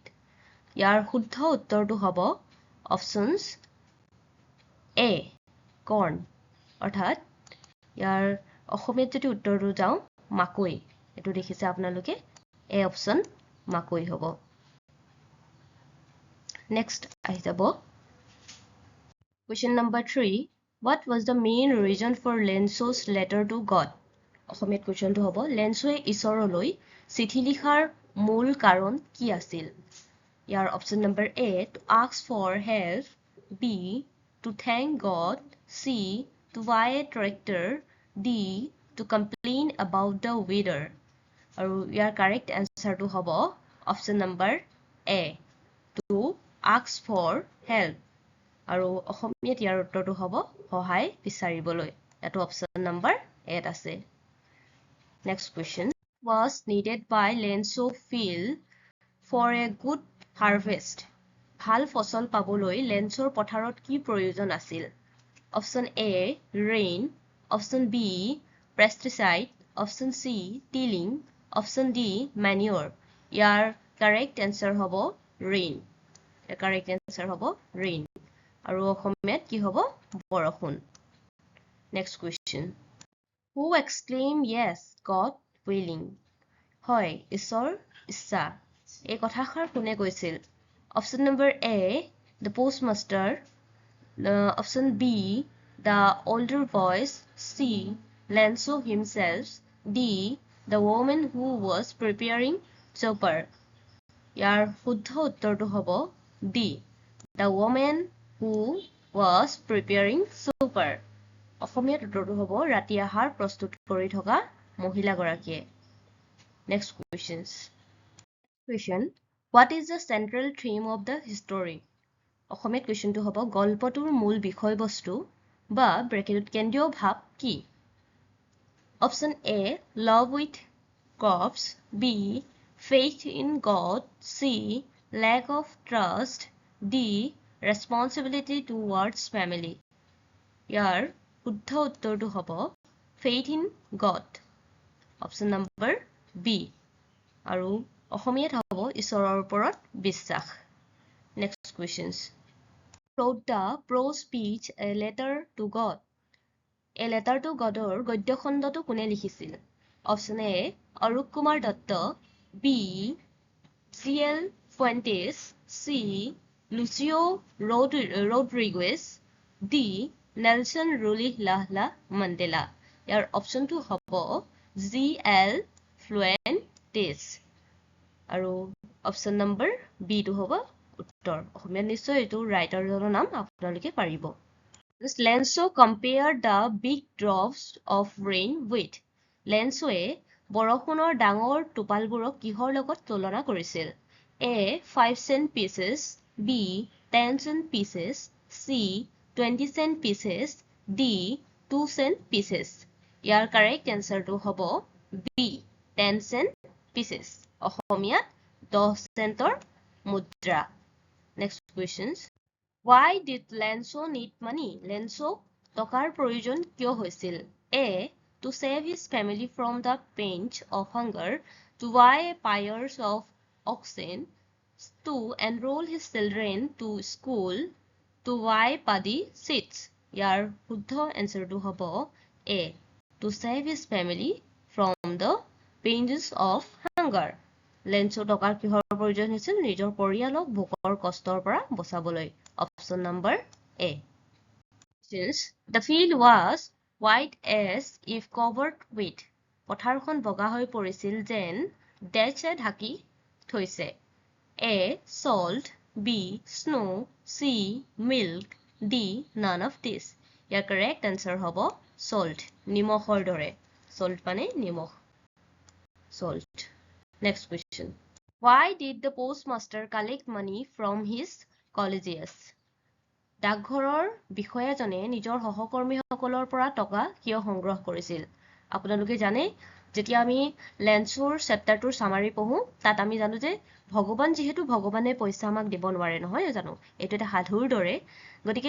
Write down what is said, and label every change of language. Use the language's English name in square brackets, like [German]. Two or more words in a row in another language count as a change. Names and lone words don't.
[Assamese] ইয়াৰ শুদ্ধ উত্তৰটো হ'ব [English] options A [Assamese] কৰ্ণ, অৰ্থাৎ ইয়াৰ অসমীয়াত যদি উত্তৰটো যাওঁ মাকৈ। এইটো দেখিছে আপোনালোকে, [English] A option [Assamese] মাকৈ হ'ব। [English] নেক্সট [Assamese] আহি যাব [English] question number 3 what was the main reason for লেনছো's letter to God। [Assamese] অসমীয়াত কুৱেশ্যনটো হ'ব লেনছোৱে ঈশ্বৰলৈ চিঠি লিখাৰ মূল কাৰণ কি আছিল। [English] ইয়াৰ option number A to ask for help, B to thank God, C to buy a tractor, D to complain about the weather। [Assamese] আৰু ইয়াৰ [English] correct answerটো [Assamese] হ'ব [English] option number A to ask for help [Assamese] আৰু অসমীয়াত ইয়াৰ উত্তৰটো হ'ব সহায় বিচাৰিবলৈ। [English] এইটো option number [Assamese] এত আছে। [English] next question was needed by লেনছো field for a good harvest। [Assamese] ভাল ফচল পাবলৈ লেনছোৰ পথাৰত কি প্ৰয়োজন আছিল। [English] option A rain, option B pesticide, option C tilling, option D manure. ইয়াৰ correct answer হ'ব ৰেইন। correct answer হ'ব ৰেইন আৰু অসমীয়াত কি হ'ব বৰষুণ। next question who exclaim yes God willing. [Assamese] হয় ঈশ্বৰ ইচ্ছা। এই কথাষাৰ কোনে কৈছিল। [English] option number A the postmaster, option B the older boys, C লেনছো himself, D the woman who was preparing supper। [Assamese] ইয়াৰ শুদ্ধ উত্তৰটো হ'ব [English] D the woman who was preparing supper। [Assamese] অসমীয়াত উত্তৰটো হ'ব ৰাতি আহাৰ প্ৰস্তুত কৰি থকা মহিলাগৰাকীয়ে। [English] next question what is the central theme of the story। [Assamese] অসমীয়াত কুৱেশ্যনটো হ'ব গল্পটোৰ মূল বিষয়বস্তু বা ব্ৰেকেটত কেন্দ্ৰীয় ভাৱ কি। [English] option A love with crops, B faith in God, C lack of trust, D responsibility towards family। [Assamese] ইয়াৰ শুদ্ধ উত্তৰটো হ'ব [English] faith in God, option number B [Assamese] আৰু অসমীয়াত হ'ব ঈশ্বৰৰ ওপৰত বিশ্বাস। [English] next questions wrote the prose speech a letter to God। [Assamese] এ লেটাৰ টু গডৰ গদ্য খণ্ডটো কোনে লিখিছিল। [English] option A অৰূপ কুমাৰ দত্ত, বি CL ফুৱেণ্টেছ, C Lucio Rodriguez, D. Nelson Rolihlahla Mandela. [Assamese] ইয়াৰ অপশ্যনটো হ'ব GL Fuentes আৰু [English] option number B [Assamese] টো হ'ব উত্তৰ অসমীয়া নিশ্চয় এইটো ৰাইটাৰজনৰ নাম আপোনালোকে পাৰিব [English] Lenso compared the big drops of rain with [Assamese] লেন্সোৱে বৰষুণৰ ডাঙৰ টোপালবোৰক কিহৰ লগত তুলনা কৰিছিল [English] A 5 cent pieces B 10 cent pieces C 20 cent pieces D 2 cent pieces ইয়াৰ correct answerটো হ'ব B 10 cent pieces [Assamese] অসমীয়াত 10 চেণ্টৰ মুদ্ৰা [English] Next questions Why did Lenso need money? [Assamese] Lenso টকাৰ প্ৰয়োজন কিয় হৈছিল? [English] A. To save his family from the pinch of hunger, to buy pyres of oxen, to enroll his children to school, to buy paddy seeds. [Assamese] ইয়াৰ শুদ্ধ এনসাৰটো হ'ব A. [English] To save his family from the pinch of hunger. [Assamese] লেন্সো টকাৰ কিহৰ প্ৰয়োজন হৈছিল নিজৰ পৰিয়ালক ভোকৰ কষ্টৰ পৰা বচাবলৈ [English] Option number A. Since the field was white as if covered with. [Assamese] পথাৰখন বগা হৈ পৰিছিল যেন ডেছে ঢাকি থৈছে A. [English] Salt B. Snow C. Milk D. None of this. ইয়াৰ correct answer হ'ব salt. [Assamese] নিমখৰ দৰে. Salt মানে নিমখ. [English] Salt. Next question. Why did the postmaster collect money from his colleagues? [Assamese] ডাকঘৰৰ বিষয়াজনে নিজৰ সহকৰ্মীসকলৰ পৰা টকা কিয় সংগ্ৰহ কৰিছিল আপোনালোকে জানে যেতিয়া আমি লেন্সোৰ চেপ্টাৰটোৰ সামাৰি পঢ়ো তাত আমি জানো যে ভগৱান যেহেতু ভগৱানে পইচা আমাক দিব নোৱাৰে নহয় জানো এটো এটা সাধুৰ দৰে গতিকে